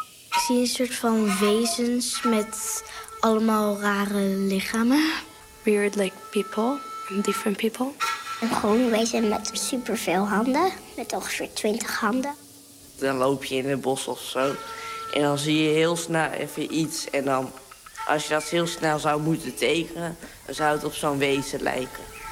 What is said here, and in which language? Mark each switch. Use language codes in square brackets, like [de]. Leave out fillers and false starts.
[nl] Ik zie een soort van wezens met allemaal rare lichamen. [en] Weird, like people, different people. [nl] Een gewoon wezen met superveel handen, met ongeveer 20 handen. Dan loop je in het bos of zo en dan zie je heel snel even iets. En dan, als je dat heel snel zou moeten tekenen, dan zou het op zo'n wezen lijken.